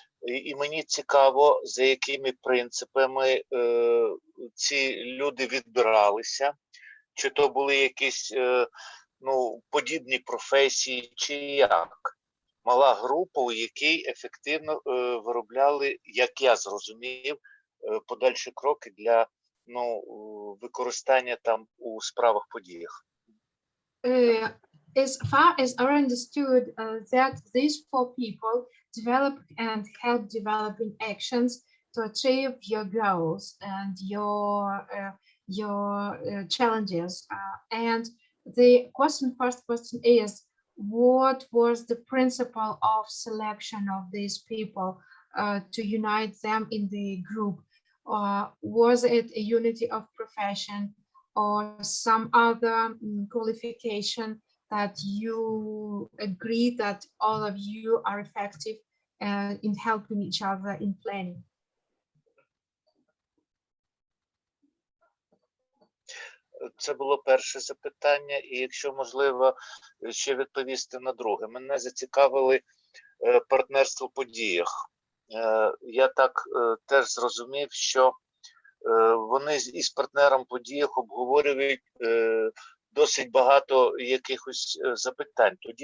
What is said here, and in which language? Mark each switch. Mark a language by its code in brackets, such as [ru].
[uk] І мені цікаво, за якими принципами ці люди відбиралися, чи то були якісь, ну, подібні професії, чи як. Мала група, у якій ефективно виробляли, як я зрозумів, подальші кроки для, ну, використання там у справах подіях. [en] As far as I understood, that these 4 people develop and help developing actions to achieve your goals and your challenges. And the first question is, what was the principle of selection of these people to unite them in the group? Was it a unity of profession or some other qualification that you agree that all of you are effective in helping each other in planning? [uk] Це було перше запитання, і якщо можливо ще відповісти на друге. Мене зацікавили партнерство в подіях. Я так теж зрозумів, що вони із партнером в подіях обговорюють досить багато якихось запитань.